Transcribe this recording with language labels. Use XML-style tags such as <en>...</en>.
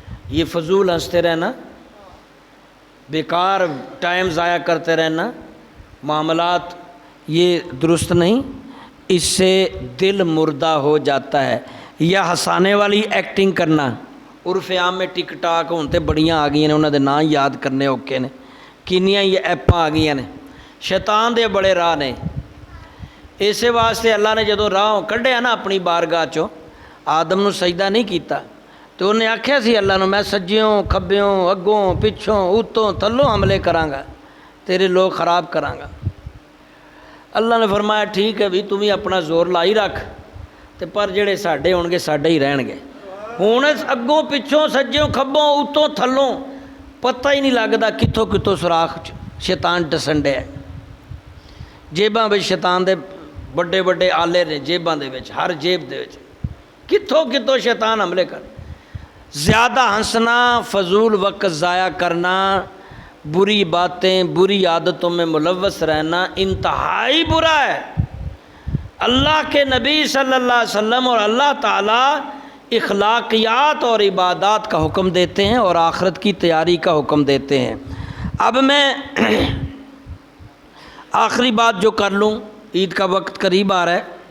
<ur>یہ فضول ہنستے رہنا، بیکار ٹائم ضائع کرتے رہنا، معاملات یہ درست نہیں، اس سے دل مردہ ہو جاتا ہے۔ یا ہسانے والی ایکٹنگ کرنا، عرف عام میں</ur> <pa>ٹک ٹاک ہوں تے بڑیاں آ گئی نے، انہوں دے نام یاد کرنے اوکے نے، کنیاں یہ ایپاں آ گئی نے، شیطان دے بڑے راہ نے۔ ਇਸੇ ਵਾਸਤੇ ਅੱਲਾ ਨੇ ਜਦੋਂ ਰਾਹੋਂ ਕੱਢਿਆ ਨਾ ਆਪਣੀ ਬਾਰਗਾਹ 'ਚੋਂ, ਆਦਮ ਨੂੰ ਸਜਦਾ ਨਹੀਂ ਕੀਤਾ, ਤੇ ਉਹਨੇ ਆਖਿਆ ਸੀ ਅੱਲਾ ਨੂੰ, ਮੈਂ ਸੱਜਿਓਂ ਖੱਬਿਓਂ ਅੱਗੋਂ ਪਿੱਛੋਂ ਉੱਤੋਂ ਥੱਲੋਂ ਹਮਲੇ ਕਰਾਂਗਾ, ਤੇਰੇ ਲੋਕ ਖਰਾਬ ਕਰਾਂਗਾ। ਅੱਲਾ ਨੇ ਫਰਮਾਇਆ ਠੀਕ ਹੈ ਵੀ ਤੂੰ ਵੀ ਆਪਣਾ ਜ਼ੋਰ ਲਾਈ ਰੱਖ, ਤੇ ਪਰ ਜਿਹੜੇ ਸਾਡੇ ਹੋਣਗੇ ਸਾਡੇ ਹੀ ਰਹਿਣਗੇ। ਹੁਣ ਅੱਗੋਂ ਪਿੱਛੋਂ ਸੱਜਿਓਂ ਖੱਬੋਂ ਉੱਤੋਂ ਥੱਲੋਂ ਪਤਾ ਹੀ ਨਹੀਂ ਲੱਗਦਾ ਕਿੱਥੋਂ ਕਿੱਥੋਂ ਸੁਰਾਖ 'ਚ ਸ਼ੈਤਾਨ ਡਸਣ ਡਿਆ। ਜੇਬਾਂ ਵਿੱਚ ਸ਼ੈਤਾਨ ਦੇ ਵੱਡੇ ਵੱਡੇ ਆਲੇ ਨੇ, ਜੇਬਾਂ ਦੇ ਵਿੱਚ, ਹਰ ਜੇਬ ਦੇ ਵਿੱਚ ਕਿੱਥੋਂ ਕਿੱਥੋਂ ਸ਼ੈਤਾਨ ਹਮਲੇ ਕਰ।</pa> <ur>زیادہ ہنسنا، فضول وقت ضائع کرنا، بری باتیں بری عادتوں میں ملوث رہنا انتہائی برا ہے۔ اللہ کے نبی صلی اللہ علیہ وسلم اور اللہ تعالیٰ اخلاقیات اور عبادات کا حکم دیتے ہیں اور آخرت کی تیاری کا حکم دیتے ہیں۔ اب میں آخری بات جو کر لوں، عید کا وقت قریب آ رہا ہے۔</ur>